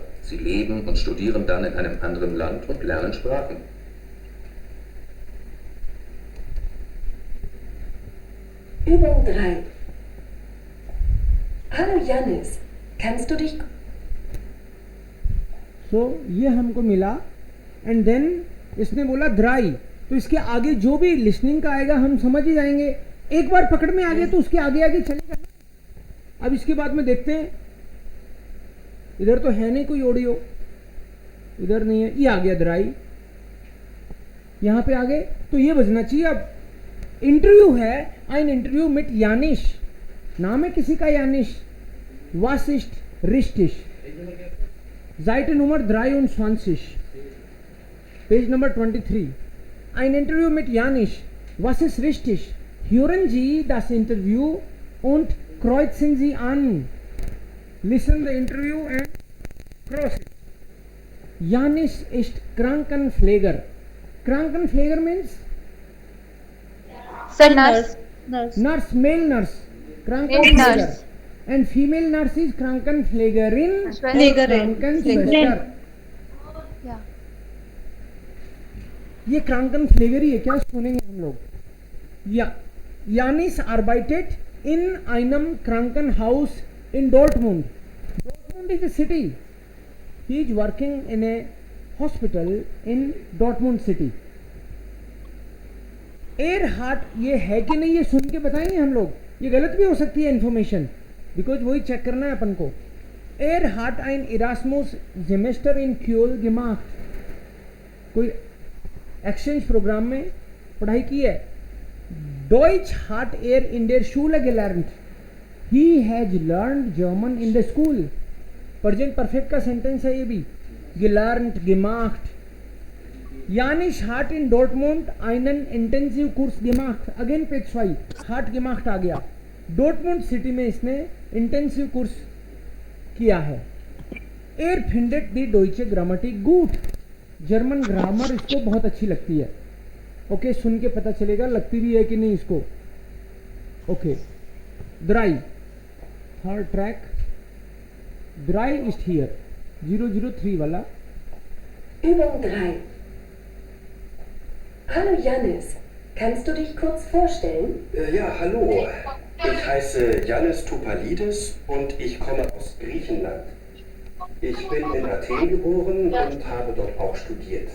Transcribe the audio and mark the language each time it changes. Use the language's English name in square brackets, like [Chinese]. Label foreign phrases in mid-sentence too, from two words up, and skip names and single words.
[German] Sie leben und studieren dann in einem anderen Land und lernen Sprachen. Übung 3. Hallo Janis, kannst du dich... So, [Hindi] ये हमको मिला [English] and then [Hindi] इसने बोला द्राई, तो इसके आगे जो भी लिसनिंग का आएगा हम समझ ही जाएंगे। एक बार पकड़ में आ गया तो उसके आगे आगे चलेगा ना। अब इसके बाद में देखते हैं, इधर तो है नहीं कोई ऑडियो, इधर नहीं है, ये आ गया द्राई, यहाँ पे आ गए तो ये बजना चाहिए। अब इंटरव्यू है, [German] ein Interview mit [Hindi] यानिश, नाम है किसी का यानिश, [German] was ist richtig, Seite Nummer 23, [English] Page Number 23. [German] Ein Interview mit Janisch. Was ist richtig? Hören Sie das Interview und kreuzen Sie an. [English] Listen the interview and cross it. [German] Janisch ist Krankenpfleger. [English] Krankenpfleger means? Sir, nurse. Nurse, male nurse. Krankenpfleger. And female nurse is Krankenpflegerin. [German] Krankenschwester. [English] Yeah. [Hindi] ये Krankenpfleger ही है क्या? सुनेंगे हम लोग। [German] या Janis arbeitet in einem Krankenhaus in Dortmund. [English] Dortmund is a city. He is working in a hospital in Dortmund city. [Hindi] Erhard ये है कि नहीं, ये सुन के बताएंगे हम लोग। ये गलत भी हो सकती है इन्फॉर्मेशन, बिकॉज वही चेक करना है अपन को। [German] Erhard ein Erasmus Semester in Kiel gemacht. [Hindi] कोई एक्सचेंज प्रोग्राम में पढ़ाई की है। [German] Deutsch hat er in der Schule gelernt. [English] He has learned German in the school. present perfect [Hindi] का सेंटेंस है ये भी। [German] Gelernt, gemacht. Janisch hat in Dortmund einen Intensivkurs gemacht. [Hindi] Again पेज 2 [German] hat gemacht [Hindi] आ गया। डॉर्टमुंड सिटी में इसने [English] intensive course [Hindi] किया है। [German] Er findet die deutsche Grammatik gut. [English] German grammar [Hindi] इसको बहुत अच्छी लगती है। ओके, सुन के पता चलेगा लगती भी है कि नहीं इसको। [English] okay, द्राई, third track, द्राई is here, 003 वाला। [German] Übung 3. Hallo Janis, kannst du dich kurz vorstellen? Ja, hallo. Ich heiße Yannis Topalidis und ich komme aus Griechenland. Ich bin in Athen geboren und habe dort auch studiert.